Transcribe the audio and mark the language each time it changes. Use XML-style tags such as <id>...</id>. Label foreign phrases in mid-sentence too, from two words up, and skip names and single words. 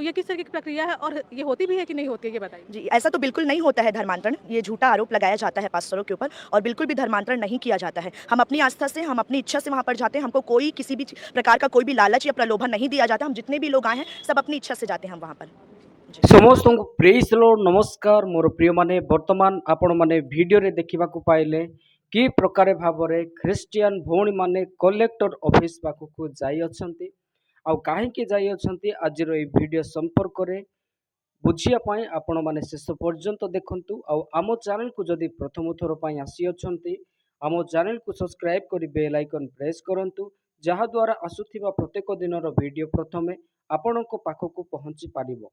<hi>तो ये किस तरीके की प्रक्रिया है और ये होती भी है कि नहीं होती है, ये बताइए? जी, ऐसा तो बिल्कुल नहीं होता है धर्मांतरण। ये झूठा आरोप लगाया जाता है पास्टरों के ऊपर और बिल्कुल भी धर्मांतरण नहीं किया जाता है। हम अपनी आस्था से, हम अपनी इच्छा से वहाँ पर जाते हैं। हमको कोई किसी भी प्रकार का कोई भी लालच या प्रलोभन नहीं दिया जाता। हम जितने भी लोग आए हैं, सब अपनी इच्छा से जाते हैं हम वहाँ पर। जी।</hi> <or>ସମସ୍ତଙ୍କୁ</or> <en>Praise Lord</en> <or>ନମସ୍କାର ମୋର ପ୍ରିୟମାନେ ବର୍ତ୍ତମାନ ଆପଣମାନେ ଭିଡ଼ିଓରେ ଦେଖିବାକୁ ପାଇଲେ କି ପ୍ରକାର ଭାବରେ ଖ୍ରୀଷ୍ଟିଆନ ଭଉଣୀମାନେ</or> <en>collector office</en> <or>ପାଖକୁ ଯାଇଅଛନ୍ତି ଆଉ କାହିଁକି ଯାଇଅଛନ୍ତି ଆଜିର ଏହି ଭିଡ଼ିଓ ସମ୍ପର୍କରେ ବୁଝିବା ପାଇଁ ଆପଣମାନେ ଶେଷ ପର୍ଯ୍ୟନ୍ତ ଦେଖନ୍ତୁ ଆଉ ଆମ ଚ୍ୟାନେଲକୁ ଯଦି ପ୍ରଥମ ଥର ପାଇଁ ଆସିଅଛନ୍ତି ଆମ ଚ୍ୟାନେଲକୁ ସବସ୍କ୍ରାଇବ୍ କରି</or> <en>bell icon press</en> <or>କରନ୍ତୁ ଯାହାଦ୍ୱାରା ଆସୁଥିବା ପ୍ରତ୍ୟେକ ଦିନର ଭିଡ଼ିଓ ପ୍ରଥମେ ଆପଣଙ୍କ ପାଖକୁ ପହଞ୍ଚି ପାରିବ।</or>